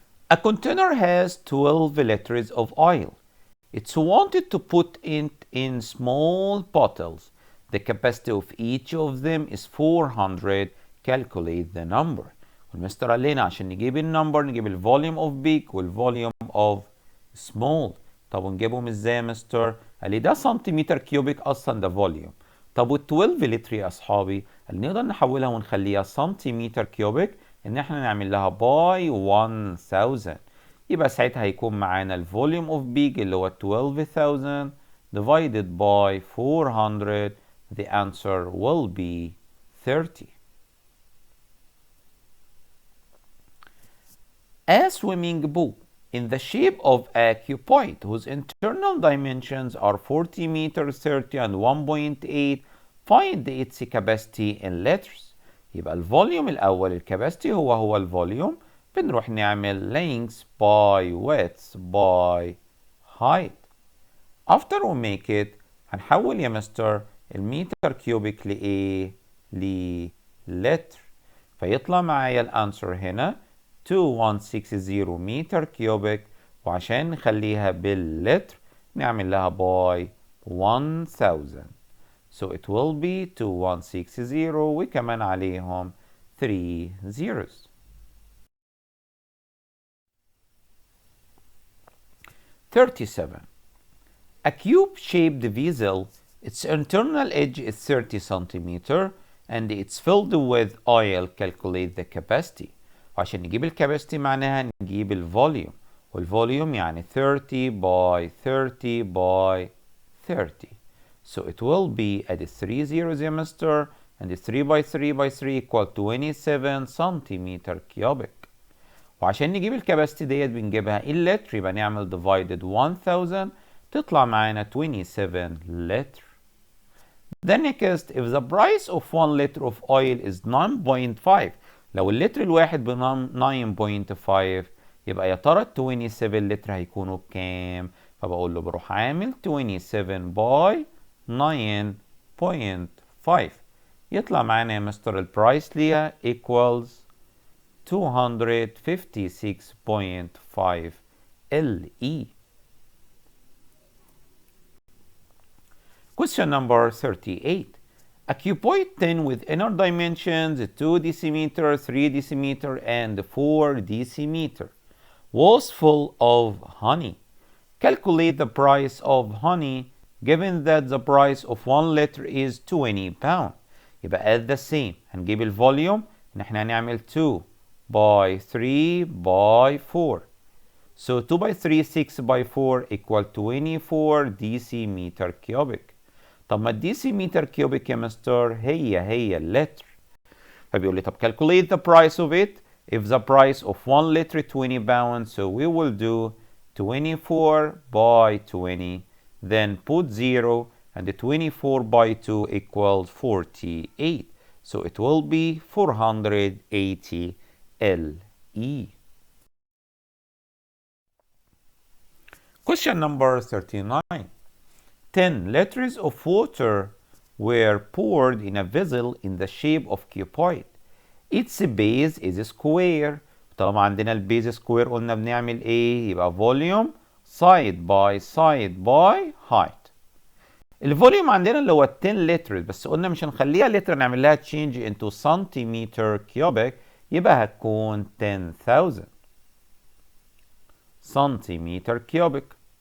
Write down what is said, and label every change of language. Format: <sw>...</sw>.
<en>A container has 12 liters of oil. It's wanted to put it in small bottles. The capacity of each of them is 400. Calculate the number.</en> <ar>والمستر قال لنا عشان نجيب النمبر نجيب الفوليوم اوف بيج والفوليوم اوف سمول. طب ونجيبهم ازاي يا مستر؟ قال لي ده سنتيمتر كيوبيك اصلا ده فوليوم. طب وال 12 لتر يا اصحابي قال نقدر نحولها ونخليها سنتيمتر كيوبيك ان احنا نعمل لها باي 1000. يبقى ساعتها هيكون معانا الفوليوم اوف بيج اللي هو 12000 divided by 400.</ar> <en>The answer will be 30. A swimming pool in the shape of a cuboid whose internal dimensions are 40 meters 30 and 1.8. Find its capacity in liters.</en> <ar>يبقى الفوليوم الأول الكاباسيتي هو الفوليوم. بنروح نعمل length by width by height. After we make it هنحول يا مستر المتر كيوبيك لإيه؟ للتر. فيطلع معايا الانسر هنا 2160 متر كيوبيك، وعشان نخليها باللتر نعمل لها by 1000.</ar> <en>So it will be 2160 وكمان عليهم 3 zeros. 37. A cube-shaped vessel, its internal edge is 30 centimeter and it's filled with oil. Calculate the capacity.</en> <ar>وعشان نجيب الكاباسيتي معناها نجيب الفوليوم، والفوليوم يعني 30 by 30 by 30.</ar> <en>So it will be at 3 zeros يا مستر, and 3 by 3 by 3 equal 27 centimeter cubic.</en> <ar>وعشان نجيب الكاباسيتي ديت بنجيبها اللتر، يبقى نعمل divided 1000 تطلع معانا 27 لتر. The next, if the price of 1 liter of oil is 9.5, لو اللتر الواحد ب 9.5 يبقى يا ترى ال 27 لتر هيكونوا بكام؟ فبقول له بروح عامل 27 by 9.5 يطلع معانا يا مستر البرايس ليها equals 256.5 LE.</ar> <en>Question number 38. A cuboid tin with inner dimensions 2 decimeter, 3 decimeter, and 4 decimeter was full of honey. Calculate the price of honey given that the price of 1 liter is 20 pound.</en> <ar>يبقى at the same هنجيب الفوليوم ان احنا هنعمل 2 by 3 by 4.</ar> <en>So 2 by 3 6 by 4 equal 24 decimeter cubic.</en> <ar>طب ما الديسيمتر كيوبيك يا مستر هي اللتر، فبيقول لي طب calculate the price of it.</ar> <en>If the price of 1 liter 20 pounds, so we will do 24 by 20, then put 0, and the 24 by 2 equals 48. So it will be 480 LE. Question number 39. 10 liters of water were poured in a vessel in the shape of cuboid. Its base is square.</en> <ar>طالما عندنا البيز سكوير قلنا بنعمل ايه؟ يبقى volume side by side by height. الفوليوم عندنا اللي هو 10 لتر، بس قلنا مش هنخليها لتر، نعمل لها change into centimeter cubic، يبقى هتكون 10,000 centimeter cubic.</ar>